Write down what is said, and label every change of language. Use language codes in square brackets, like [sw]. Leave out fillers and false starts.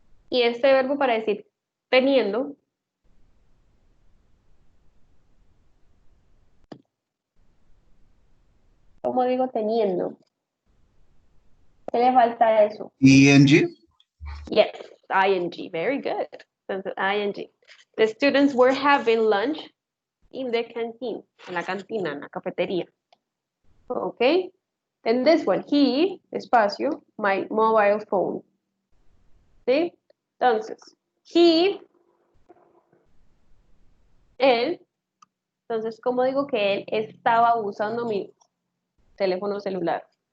[es] Y este verbo para decir teniendo. ¿Cómo digo teniendo? ¿Qué le falta a eso? ing. [en] Yes, ing. Very good. Entonces, ing. The students were having lunch in the canteen. [es] En la cantina, en la cafetería. [en] Okay. And this one, he, espacio, my mobile phone. ¿Sí? [es] Entonces, he, él. Entonces, ¿cómo digo que él estaba usando mi teléfono celular?